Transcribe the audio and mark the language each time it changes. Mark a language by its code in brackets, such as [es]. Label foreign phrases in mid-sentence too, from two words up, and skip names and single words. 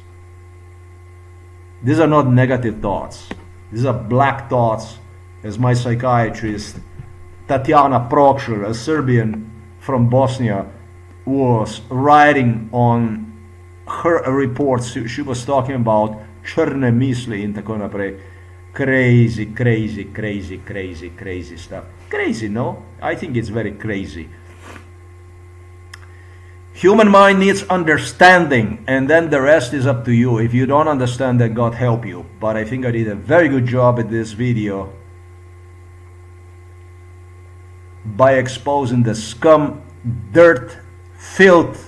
[en] These are not negative thoughts. These are black thoughts, as my psychiatrist Tatjana Prokšl, a Serbian from Bosnia, was writing on her reports. She was talking about [sl] črne misli in tako naprej. [en] Crazy stuff. Crazy, no? I think it's very crazy. Human mind needs understanding, and then the rest is up to you. If you don't understand, then God help you. But I think I did a very good job at this video by exposing the scum, dirt, filth.